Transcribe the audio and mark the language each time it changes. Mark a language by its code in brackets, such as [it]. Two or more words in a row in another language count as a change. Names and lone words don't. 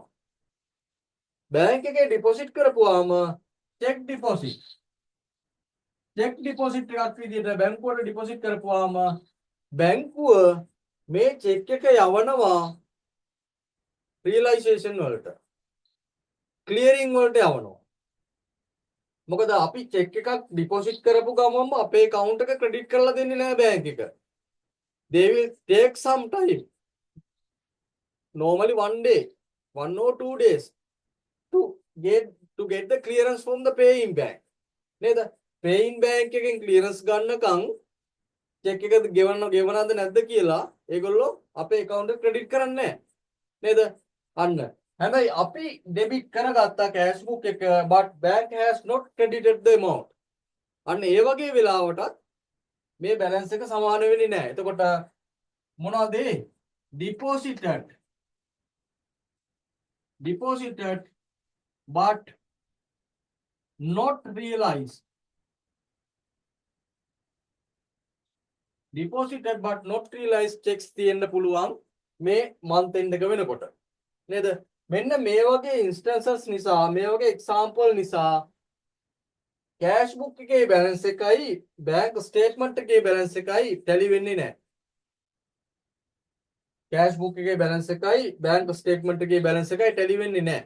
[si] බැංක් එකේ ඩිපොසිට් කරපුවාම [en] cheque deposit [si] එකක් විදිහට බැංකුවට ඩිපොසිට් කරපුවාම බැංකුව මේ චෙක් එක යවනවා රියලයිසේෂන් වලට ක්ලියරින් වලට යවනවා. මොකද අපි චෙක් එකක් ඩිපොසිට් කරපු ගමන්ම අපේ account එක ක්‍රෙඩිට් කරලා දෙන්නේ නැහැ බැංක් එක. [en] They will take some time. Normally 1 day, 1 or 2 days to get the clearance from the paying bank. [si] නේද? [en] paying bank [si] එකෙන් clearance ගන්නකම් check එක ගෙවනවද නැද්ද කියලා ඒගොල්ලෝ අපේ account එක credit කරන්නේ නැහැ. නේද? අන්න. හැබැයි අපි debit කරගත්තා [en] cash book එක but bank has not credited the amount. [si] අන්න ඒ වගේ වෙලාවටත් මේ balance එක සමාන වෙන්නේ නැහැ. එතකොට මොනවද ඒ? [en] deposited but not realized. Deposited but not realized checks [si] තියෙන්න පුළුවන් මේ [en] month end [si] එක වෙනකොට. නේද? මෙන්න මේ වගේ instances නිසා මේ වගේ example නිසා [en] cash book [si] එකේ balance එකයි [en] bank statement [si] එකේ balance එකයි tally වෙන්නේ නැහැ. [en] cash book [si] එකේ balance එකයි [en] bank statement [si] එකේ balance එකයි tally වෙන්නේ නැහැ.